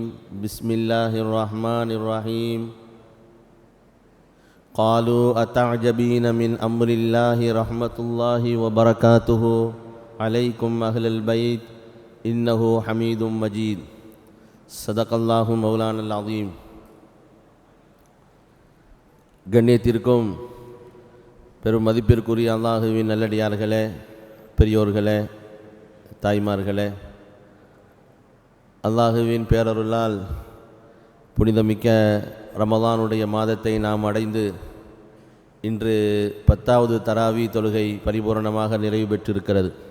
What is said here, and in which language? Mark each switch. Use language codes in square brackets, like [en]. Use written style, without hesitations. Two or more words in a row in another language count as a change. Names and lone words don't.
[ar] بسم الله الرحمن الرحيم. قالوا أتعجبين من أمر الله رحمة الله وبركاته عليكم أهل البيت إنه حميد مجيد. صدق الله مولانا العظيم. [ta] கண்ணியத்திற்கும் பெரும் மதிப்பிற்குரிய அல்லாஹுவின் நல்லடியார்களே, பெரியோர்களே, தாய்மார்களே, அல்லாஹுவின் பேரருளால் புனிதமிக்க ரமலானுடைய மாதத்தை நாம் அடைந்து இன்று 10வது தராவி தொழுகை பரிபூரணமாக நிறைவு பெற்றிருக்கிறது.